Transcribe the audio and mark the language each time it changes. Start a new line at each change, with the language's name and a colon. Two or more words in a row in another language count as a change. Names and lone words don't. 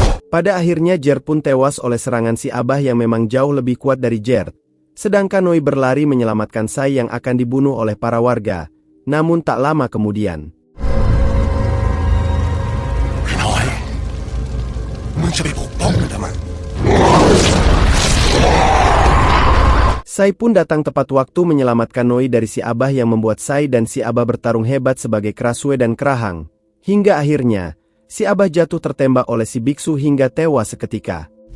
Indonesian: Pada akhirnya Gerd pun tewas oleh serangan si Abah yang memang jauh lebih kuat dari Gerd. Sedangkan Noi berlari menyelamatkan Sai yang akan dibunuh oleh para warga. Namun tak lama kemudian.
Thai: Noi, มึงจะไปปกป้องมันทำไม
Indonesian: Sai pun datang tepat waktu menyelamatkan Noi dari si Abah yang membuat Sai dan si Abah bertarung hebat sebagai Krasue dan Krahang. Hingga akhirnya, si Abah jatuh tertembak oleh si biksu hingga tewas seketika.